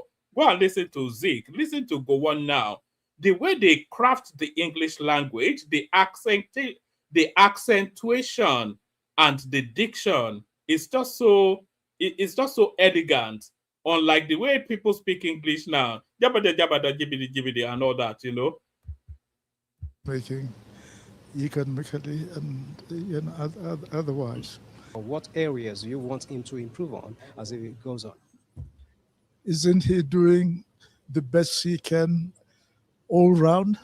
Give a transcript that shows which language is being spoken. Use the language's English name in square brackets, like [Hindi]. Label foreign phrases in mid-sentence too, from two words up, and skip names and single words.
[English] Go and listen to Zik. Listen to Gowon now. The way they craft the English language, the accentuation and the diction is just so elegant. Unlike the way people speak English now, jabada jabada jibidi jibidi and all that, you know. Making economically and otherwise. What areas do you want him to improve on as it goes on? Isn't he doing the best he can all round?